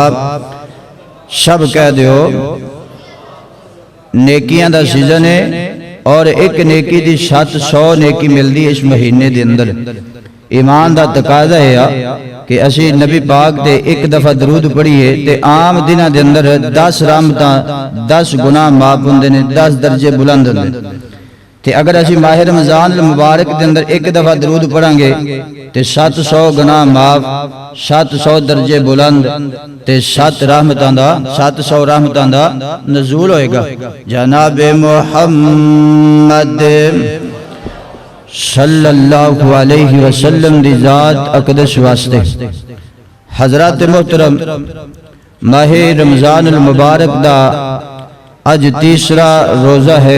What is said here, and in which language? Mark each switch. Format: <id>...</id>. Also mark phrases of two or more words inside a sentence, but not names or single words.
<pa>شب کہہ دیو نیکیاں دا سیزن ہے اور ایک نیکی دی 700 نیکی مل دی اس مہینے دے اندر. ایمان دا تقاضا ہے کہ اسی نبی پاک تے ایک دفعہ درود پڑھیے تے عام دنوں دے اندر 10 رحمتاں 10 گناہ معاف ہوندے نے 10 درجے بلند ہوندے تے اگر اسی ماہ رمضان المبارک دے اندر ایک دفعہ درود پڑھیں گے تے 700 گناہ معاف 700 درجے بلند تے 700 رحمتاں دا نزول ہوئے گا جناب محمد</pa> <ar>صلی اللہ علیہ وسلم</ar> <pa>دی ذات اقدس واسطے۔ حضرات محترم، ماہ رمضان المبارک دا آج تیسرا روزہ ہے۔</pa>